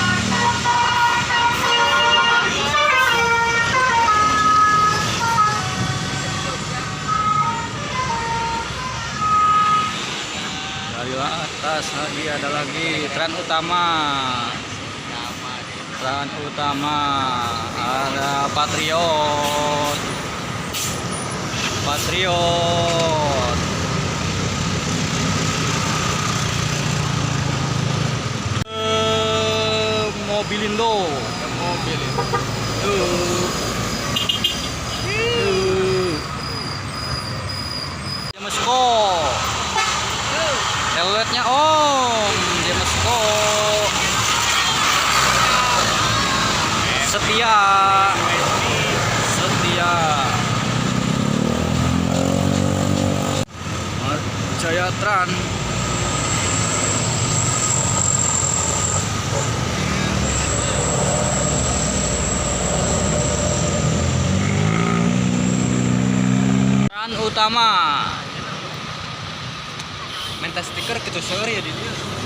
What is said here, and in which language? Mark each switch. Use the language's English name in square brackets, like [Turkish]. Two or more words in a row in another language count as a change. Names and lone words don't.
[Indonesian] Dari atas lagi ada lagi Tran Utama. Tran Utama ada Patriot. Mobilindo. Jamesko. Teletnya Om. Jamesko. Setia. Jaya Tran. Tran Utama. Minta stiker gitu sore ya di dia.